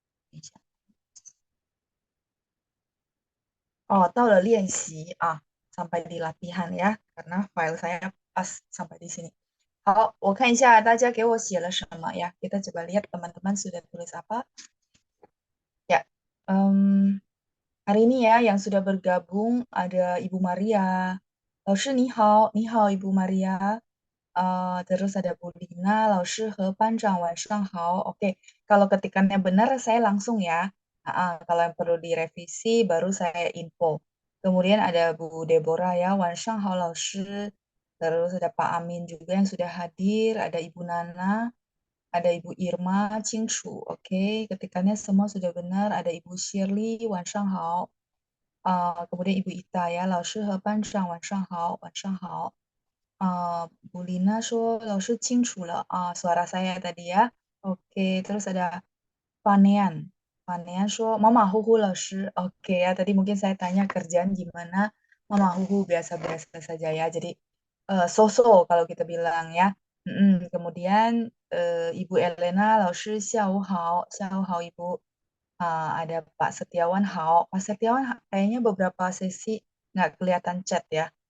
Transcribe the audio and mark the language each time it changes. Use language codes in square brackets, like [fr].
[zh] 等一下，哦，到了练习啊， [id] sampai di latihan ya, karena file saya pas sampai di sini。 [zh] 好，我看一下大家给我写了什么呀？ [id] Kita coba lihat teman-teman sudah tulis apa. Ya, em, hari ini ya yang sudah bergabung ada Ibu Maria. [zh] 老师你好，你好 Ibu Maria. [id] Terus ada Bu Lina, [zh] 老师和班长晚上好. [id] Oke, kalau ketikannya benar saya langsung ya. Kalau yang perlu direvisi baru saya info. Kemudian ada Bu Deborah ya, [zh] 晚上好 老师. [id] Terus ada Pak Amin juga yang sudah hadir, ada Ibu Nana, ada Ibu Irma, [zh] 清楚. [id] Oke, ketikannya semua sudah benar. Ada Ibu Shirley, [zh] 晚上好. [id] Kemudian Ibu Ita ya, [zh] 老师和班长晚上好，晚上好。 [id] Bu Lina [zh] 说老师清楚了 [id] suara saya tadi ya. Oke, terus ada Panean. [zh] Panean 说妈妈 huhu 老师. [id] Oke ya, tadi mungkin saya tanya kerjaan gimana. Mama huhu biasa-biasa saja ya. Jadi so-so kalau kita bilang ya. Kemudian Ibu Elena, [zh] 老师下午好，下午好 [id] Ibu. Ada Pak Setiawan, hao. Pak Setiawan kayaknya beberapa sesi nggak kelihatan chat ya.